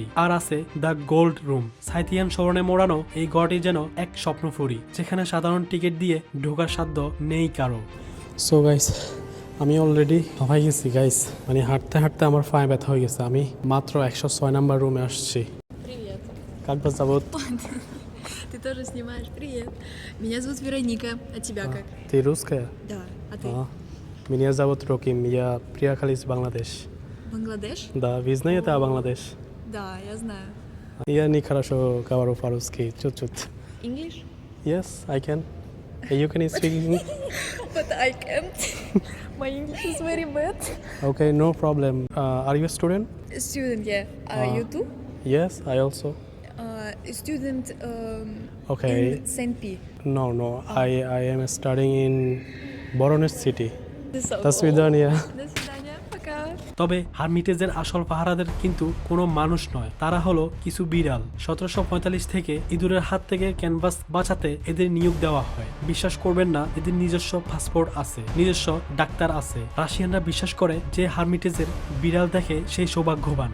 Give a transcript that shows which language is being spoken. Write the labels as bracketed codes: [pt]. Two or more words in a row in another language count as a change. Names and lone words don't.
[bn] আর আছে দ্য গোল্ড রুম। সাইথিয়ান স্মরণে মোড়ানো এই গড়টি যেন এক স্বপ্নপুরী, যেখানে সাধারণ টিকিট দিয়ে ঢোকার সাধ্য নেই কারো। [en] So guys, [bn] আমি অলরেডি হাঁপাই গেছি গাইস। মানে হাঁটতে হাঁটতে আমার পায়ে ব্যথা হয়ে গেছে। আমি মাত্র 106 নাম্বার রুমে আসছি। [ru] Привет. Как вас зовут? Ты тоже снимаешь? Привет. Меня зовут Вероника. А тебя как? Ты русская? Да. А ты? Меня зовут Роким. Я приехал из Бангладеш. Бангладеш? Да, вы знаете о Бангладеш? Да, я знаю. Я не хорошо говорю по-русски, чуть-чуть. [en] English? Yes, I can. You can speak English? But I can't. My English is very bad. Okay, no problem. Are you a student? Student, yeah. You too? Yes, I also. Student Okay. in Saint P. No. I am studying in Voronezh city. [ru] До До свидания. свидания. Пока. [bn] তবে হারমিটেজের আসল পাহারাদের কিন্তু কোনো মানুষ নয়, তারা হলো কিছু বিড়াল। 1745 থেকে ইঁদুরের হাত থেকে ক্যানভাস বাঁচাতে এদের নিয়োগ দেওয়া হয়। বিশ্বাস করবেন না, এদের নিজস্ব পাসপোর্ট আছে, নিজস্ব ডাক্তার আছে। রাশিয়ানরা বিশ্বাস করে যে হারমিটেজের বিড়াল দেখে সেই সৌভাগ্যবান।